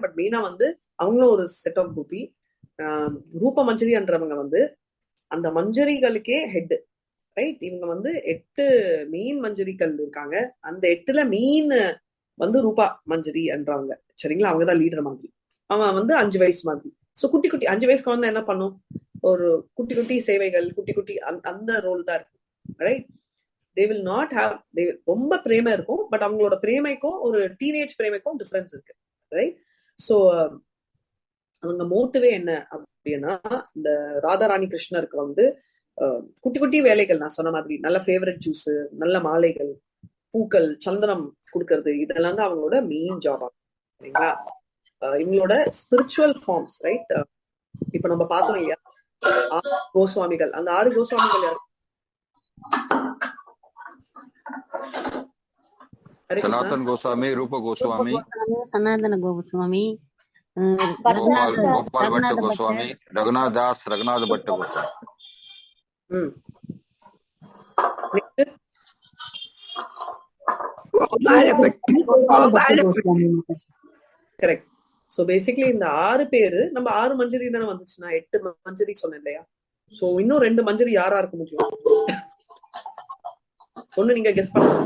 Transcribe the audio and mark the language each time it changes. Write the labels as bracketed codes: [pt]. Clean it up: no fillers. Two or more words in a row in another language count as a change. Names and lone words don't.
[ta] பட் மெயினா வந்து அவங்களும் ஒரு [en] set of [ta] கோபி. ரூப மஞ்சரி என்றவங்க வந்து அந்த மஞ்சரிகளுக்கே ஹெட், ரைட்? இவங்க வந்து 8 மெயின் மஞ்சரிகள் இருக்காங்க. அந்த 8ல மெயின் வந்து ரூபா மஞ்சரி என்றவங்க, சரிங்களா? அவங்கதான் லீடர் மாதிரி. அவன் வந்து 5 வயசு மாதிரி. சோ குட்டி குட்டி 5 வயசுக்கு வந்து என்ன பண்ணும், ஒரு குட்டி குட்டி சேவைகள், குட்டி குட்டி அந்த ரோல் தான் இருக்கு, ரைட்? [en] they will not have, [ta] ரொம்ப பிரேமை இருக்கும். பட் அவங்களோட பிரேமைக்கும் ஒரு டீனேஜ் பிரேமைக்கும் டிஃபரன்ஸ் இருக்கு, ரைட்? சோ அவங்க மோட்டிவே என்ன அப்படின்னா, இந்த ராதாராணி கிருஷ்ணருக்கு வந்து குட்டி குட்டி வேலைகள், நான் சொன்ன மாதிரி நல்ல [en] favourite juice, [ta] நல்ல மாலைகள், பூக்கள், சந்தனம் கொடுக்கறது, இதெல்லாம் தான் அவங்களோட மெயின் ஜாபா, சரிங்களா? இவங்களோட [en] spiritual forms, [ta] ரைட்? இப்ப நம்ம பார்த்தோம் இல்லையா 6 கோஸ்வாமிகள். அந்த 6 கோஸ்வாமிகள் யாரு? सनातन गोस्वामी, रूप गोस्वामी, सनातन गोस्वामी, गोपाल भट्ट गोस्वामी, रघुनाथ दास, रघुनाथ भट्ट गोस्वामी. கரெக்ட். [en] so basically [ta] இந்த 6 பேரு, நம்ம 6 மஞ்சரி தானே வந்துச்சுன்னா 8 மஞ்சரி சொன்னேன் இல்லையா? சோ இன்னும் 2 மஞ்சரி யாரா இருக்க முடியும்? ஒண்ணு நீங்க கெஸ் பண்ணுங்க.